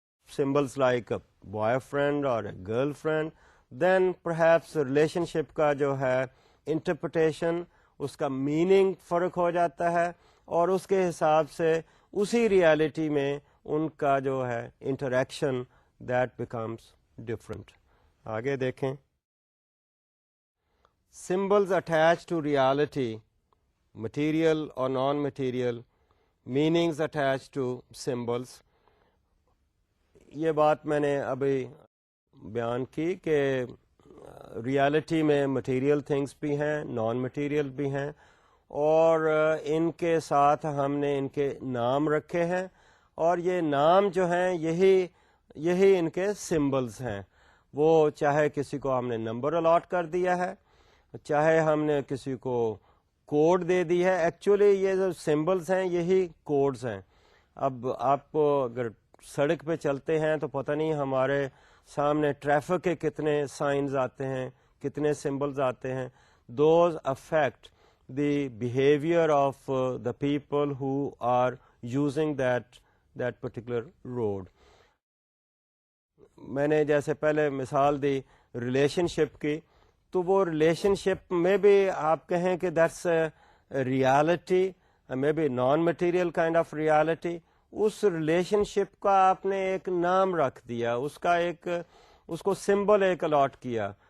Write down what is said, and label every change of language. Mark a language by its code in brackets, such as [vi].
[en] symbols like a boyfriend اور a girlfriend, then perhaps [ur] relation شپ کا جو ہے انٹرپریٹیشن, اس کا میننگ فرق ہو جاتا ہے, اور اس کے حساب سے اسی ریالٹی میں ان کا جو ہے انٹریکشن [en] That becomes different. [ur] آگے دیکھیں. [en] Symbols attached to reality, material or non-material, meanings attached to symbols. [ur] یہ بات میں نے ابھی بیان کی کہ ریالٹی میں مٹیریل تھنگس بھی ہیں, نان مٹیریل بھی ہیں, اور ان کے ساتھ ہم نے ان کے نام رکھے ہیں, اور یہ نام جو ہیں یہی ان کے سمبلز ہیں. وہ چاہے کسی کو ہم نے نمبر الاٹ کر دیا ہے, چاہے ہم نے کسی کو کوڈ دے دی ہے, ایکچولی یہ جو سمبلز ہیں یہی کوڈز ہیں. اب آپ اگر سڑک پہ چلتے ہیں تو پتہ نہیں ہمارے سامنے ٹریفک کے کتنے سائنز آتے ہیں, کتنے سمبلز آتے ہیں. [en] Those affect the behaviour of the people who are using that particular road. [ur] میں نے جیسے پہلے مثال دی ریلیشن شپ کی, تو وہ ریلیشن شپ میں بھی آپ کہیں کہ [en] That's reality, may be non material kind of reality. [ur] اس relation شپ کا آپ نے ایک نام رکھ دیا, اس کو سمبل ایک الاٹ کیا.